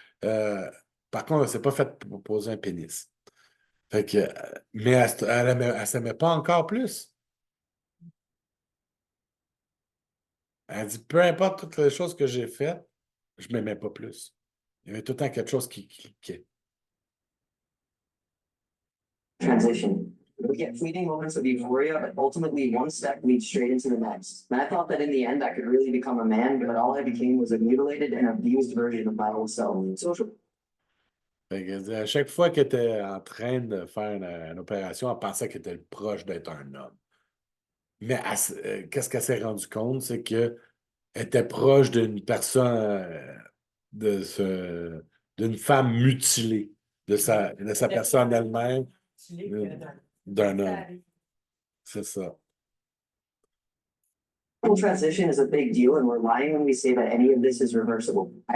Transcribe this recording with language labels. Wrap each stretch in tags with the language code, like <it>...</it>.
<fr>Par contre, elle ne s'est pas fait poser un pénis. Fait que, mais elle s'aimait pas encore plus. Elle dit, peu importe toutes les choses que j'ai faites, je ne m'aimais pas plus. Il y avait tout le temps quelque chose qui cliquait.</fr> <en>Transition. We get fleeting moments of euphoria, but ultimately one step leads straight into the next. And I thought that in the end I could really become a man, but all I became was a mutilated and abused version of my old self. Social.</en> <fr>Fait que, à chaque fois qu'elle était en train de faire une opération, elle pensait qu'elle était proche d'être un homme. Mais qu'est-ce qu'elle s'est rendue compte, c'est qu'elle était proche d'une personne, d'une femme mutilée, de sa personne elle-même, d'un homme. C'est ça.</fr> <en>Transition is a big deal, and we're lying when we say that any of this is reversible.</en>